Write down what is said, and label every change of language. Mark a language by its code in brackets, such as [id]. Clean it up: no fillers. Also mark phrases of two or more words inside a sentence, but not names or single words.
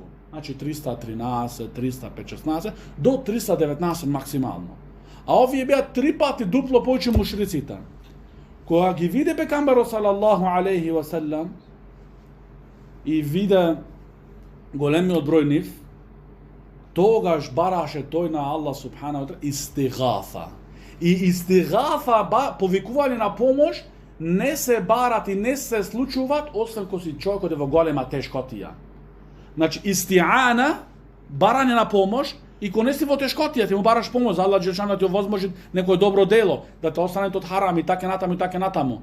[mk] Значи 313, 316 до 319 максимално. А овие беа 3 пати дупло повеќе мушриците. Кога ги виде пекамберот [ar] صلى الله عليه وسلم [mk] и виде големиот број нив, тогаш бараше тој на Аллах [ar] سبحانه وتعالى [mk] истигатha. И истигатha, повикување на помош, не се барат и не се случуваат освен кога си човекот е во голема тешкотија. Значи истиана, барање на помош, и кога не си во тешкотија, ти му бараш помош, за Аллах Джелешану да ти овозможи некој добро дело, да те остане од харам и така натаму.